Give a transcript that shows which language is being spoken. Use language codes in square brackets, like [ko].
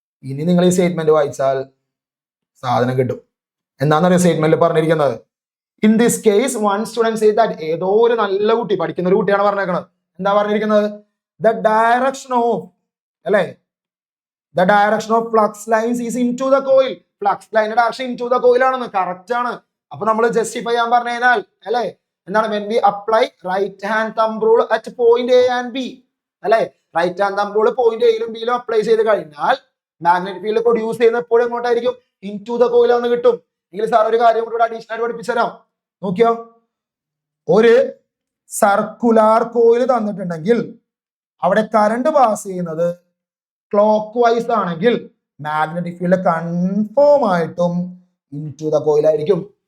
[ml] ഇനി നിങ്ങൾ ഈ സ്റ്റേറ്റ്മെന്റ് വായിച്ചാൽ സാധനം കിട്ടും. എന്താണെന്നറിയോ സ്റ്റേറ്റ്മെന്റിൽ പറഞ്ഞിരിക്കുന്നത്? [en] In this case one student say that. [ml] ഏതോ ഒരു നല്ല കുട്ടി, പഠിക്കുന്ന ഒരു കുട്ടിയാണ് പറഞ്ഞേക്കുന്നത്. എന്താ പറഞ്ഞിരിക്കുന്നത്? [en] The direction of അല്ലെ, the direction of flux lines is into the coil. [ml] Flux ലൈനിന്റെ direction in to the coil ആണെന്ന്. കറക്റ്റ് ആണ്. അപ്പൊ നമ്മൾ ജസ്റ്റിഫൈ ചെയ്യാൻ പറഞ്ഞു കഴിഞ്ഞാൽ അല്ലെ എന്താണ്? [en] when we apply right hand thumb rule at point A and B. [ml] അല്ലെ? Right hand thumb rule point എയിലും ബിയിലും apply ചെയ്ത് കഴിഞ്ഞാൽ മാഗ്നറ്റിക് ഫീൽഡ് പ്രൊഡ്യൂസ് ചെയ്യുന്ന എപ്പോഴും എങ്ങോട്ടായിരിക്കും? ഇൻ ടു ദ കോയിൽ എന്ന് കിട്ടും. എങ്കിൽ സാർ ഒരു കാര്യം കൂടെ അഡീഷണൽ ആയിട്ട് പഠിപ്പിച്ചു തരാം. നോക്കിയോ, ഒരു സർക്കുലാർ കോയിൽ തന്നിട്ടുണ്ടെങ്കിൽ അവിടെ കറണ്ട് പാസ് ചെയ്യുന്നത് ക്ലോക്ക് വൈസ് ആണെങ്കിൽ മാഗ്നറ്റിക് ഫീൽഡ് കൺഫേം ആയിട്ടും ഇൻ ടു ദ കോയിൽ ആയിരിക്കും.